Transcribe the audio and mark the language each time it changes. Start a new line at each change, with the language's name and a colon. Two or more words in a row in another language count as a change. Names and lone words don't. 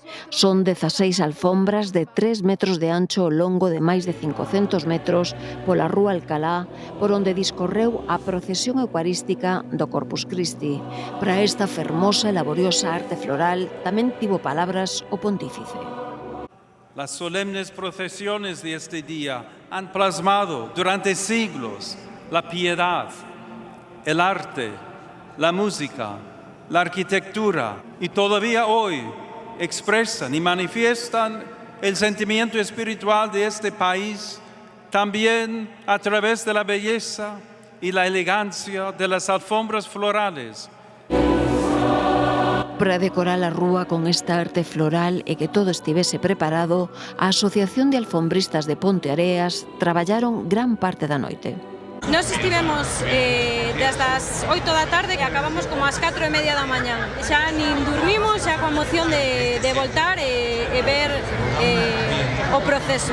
Galician: Son 16 alfombras de 3 metros de ancho ao longo de máis de 500 metros pola Rúa Alcalá, por onde discorreu a procesión eucarística do Corpus Christi. Para esta fermosa e laboriosa arte floral tamén tivo palabras o pontífice.
Spanish: Las solemnes procesiones de este día han plasmado durante siglos la piedad, el arte, la música, la arquitectura y todavía hoy expresan y manifiestan el sentimiento espiritual de este país también a través de la belleza y la elegancia de las alfombras florales.
Galician: Para decorar a rúa con esta arte floral e que todo estivese preparado, a Asociación de Alfombristas de Ponteareas traballaron gran parte da noite. Nos estivemos desde as 8 da tarde e acabamos como ás 4:30 da mañá. Xa nin dormimos, xa coa emoción de voltar e ver o proceso.